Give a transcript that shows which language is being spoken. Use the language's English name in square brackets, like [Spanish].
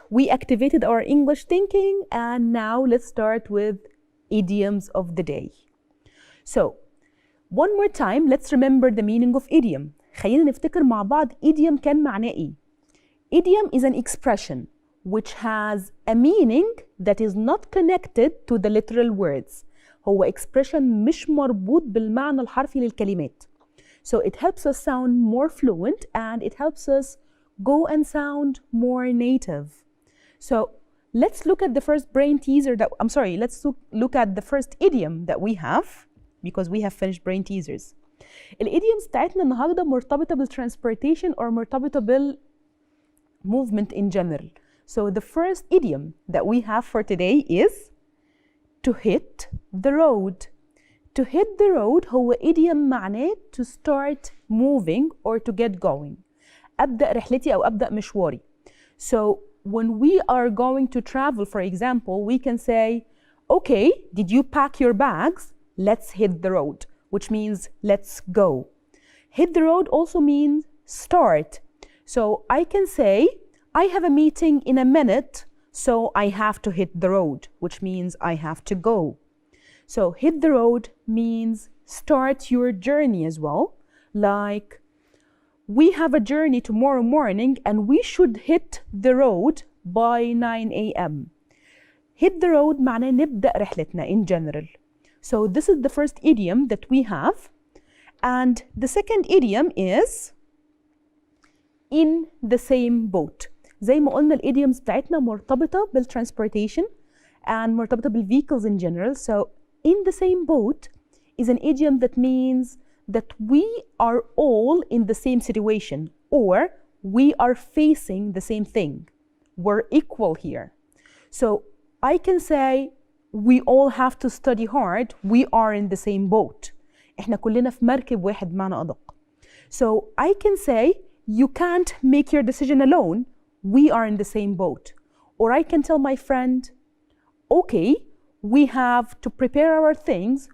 [English] We activated our English thinking, and now let's start with idioms of the day. So, one more time, let's remember the meaning of idiom. [Arabic] خلينا نفتكر مع بعض idiom كان معناه ايه. [English] Idiom is an expression which has a meaning that is not connected to the literal words. [Arabic] هو expression مش مربوط بالمعنى الحرفي للكلمات. [English] So it helps us sound more fluent and it helps us go and sound more native. So let's look at the first brain teaser let's look at the first idiom that we have because we have finished brain teasers. [Arabic] الidioms بتاعتنا النهارده مرتبطة بالtransportation or مرتبطة بالmovement in general. [English] So the first idiom that we have for today is to hit the road. To hit the road [Arabic] هو idiom معناه [English] to start moving or to get going. [Arabic] أبدأ رحلتي أو أبدأ مشواري. [English] So when we are going to travel, for example, we can say, okay, did you pack your bags? Let's hit the road, which means let's go. Hit the road also means start. So I can say, I have a meeting in a minute, so I have to hit the road, which means I have to go. So hit the road means start your journey as well. Like, we have a journey tomorrow morning and we should hit the road by 9 a.m. Hit the road [Arabic] معناه نبدأ رحلتنا [English] in general. So this is the first idiom that we have. And the second idiom is in the same boat. [Arabic] زي ما قلنا الidioms بتاعتنا مرتبطة بالtransportation and مرتبطة بالvehicles in general. [English] So in the same boat is an idiom that means that we are all in the same situation or we are facing the same thing. We're equal here. So I can say we all have to study hard. We are in the same boat. [Arabic] إحنا كلنا في مركب واحد بمعنى أدق. [English] So I can say you can't make your decision alone. We are in the same boat. Or I can tell my friend, okay, we have to prepare our things.